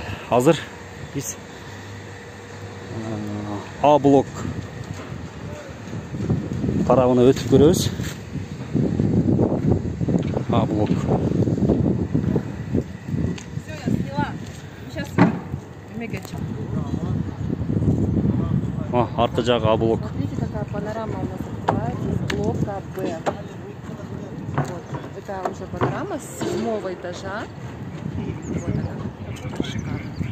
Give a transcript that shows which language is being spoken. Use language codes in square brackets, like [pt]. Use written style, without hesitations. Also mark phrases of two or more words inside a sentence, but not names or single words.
[ky] Азыр биз А блок тарабына өтүп көрөбүз. А блок. Арка жагы А блок. [ru] Смотрите, какая панорама у нас открывается из блока Б. Вот. Это уже панорама с 7-го этажа. Вот она. Шикарно.